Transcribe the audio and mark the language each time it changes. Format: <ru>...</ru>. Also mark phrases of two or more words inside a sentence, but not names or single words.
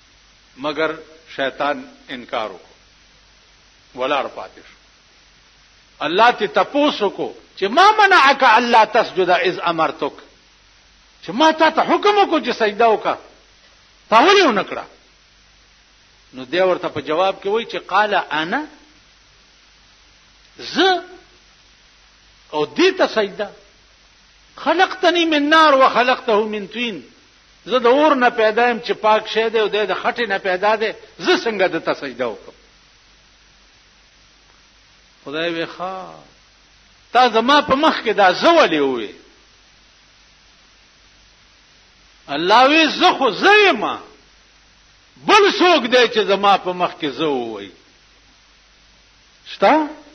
<ps>مگر شیطان انکار وکړ ولاړ پاتې شو الله ته تپوس کو چې</ps> <ar>ما منعک الا تسجد اذ امرتک،</ar> <ps>چې ما ته حکم وکړو چې سجده وکړه، تا ولې ونه کړه؟ نو دی ورته په جواب کې وایي چې</ps> <ar>قال انا</ar> <ps>ز او دې ته سجده،</ps> <ar>خلقتنی من نار وخلقته من طین،</ar> <ps>زه د اور نه پیدا یم چې پاک شه دی او د خټې نه پیدا دی، زه څنګه د ته سجده وکړم؟ خدای وی ښا تا زما په مخ کې دا زه ولې وې؟ الله وی زه خو زه یم، بل څوک دی چې زما په مخ کې زه ووایي شته؟</ps>